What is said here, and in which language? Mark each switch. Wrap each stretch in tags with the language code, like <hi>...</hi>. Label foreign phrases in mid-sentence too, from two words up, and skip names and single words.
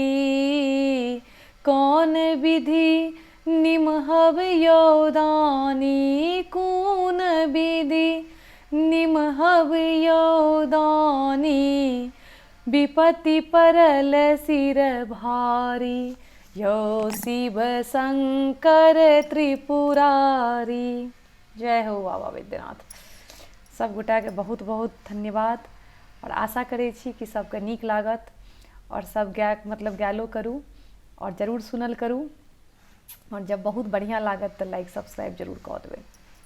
<mai>कौन विधि निमहब योदानी, कौन विधि निमहब योदानी, विपत्ति परल सिर भारी, यो शिव शंकर त्रिपुरारी। जय हो बाबा वैद्यनाथ। सब गोटा के बहुत बहुत धन्यवाद और आशा करै छी कि सबके नीक लागत और सब गायलो करूँ और जरूर सुनल करूँ और जब बहुत बढ़िया लागत तो लाइक सब्सक्राइब जरूर कऽ देबै।</mai>